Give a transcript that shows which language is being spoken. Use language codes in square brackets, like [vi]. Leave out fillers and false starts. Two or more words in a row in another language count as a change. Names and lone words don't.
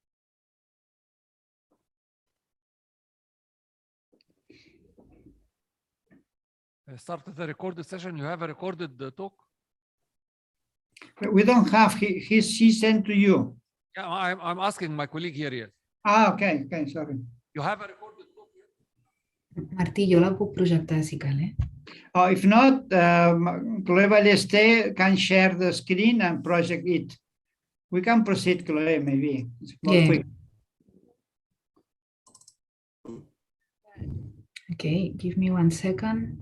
[en] Start the recorded session. You have a recorded talk? We don't have, she sent to you. Yeah, I'm asking my colleague here, yes. Okay, sorry. You have a recorded talk? [ca] Martí, jo la puc projectar si cal, eh? [en] If not, Chloe Ballester can share the screen and project it. We can proceed, Chloe, maybe. It's more quick. Okay, give me 1 second.